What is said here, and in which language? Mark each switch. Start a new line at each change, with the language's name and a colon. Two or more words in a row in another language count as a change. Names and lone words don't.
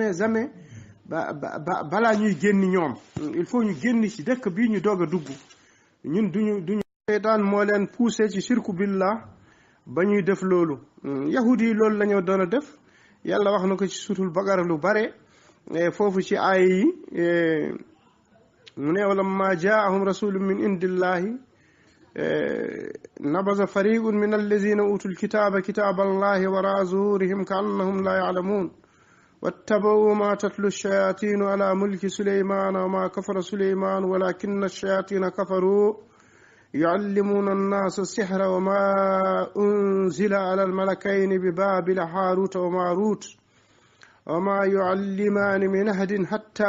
Wolof: balaa ñuy génn ñoom
French: il faut
Wolof: ñu génn ci dëkk bi ñu doog a dugg ñun duñu seytaan moo leen poussé ci
Arabic: شرك بالله
Wolof: ba ñuy def loolu yahudi yi loolu la ñoo doon a def yàlla wax na ko ci suutul Baqara lu bare foofu ci aaya yi mu ne
Arabic: ولما جاءهم رسول من عند الله نبذ فريق من الذين أوتوا الكتاب كتاب الله وراء ظهورهم كأنهم لا يعلمون واتبعوا ما تتلو الشياطين على ملك سليمان وما كفر سليمان ولكن الشياطين كفروا يعلمون الناس السحر وما أنزل على الملكين ببابل هاروت وماروت وما يعلمان من أحد حتى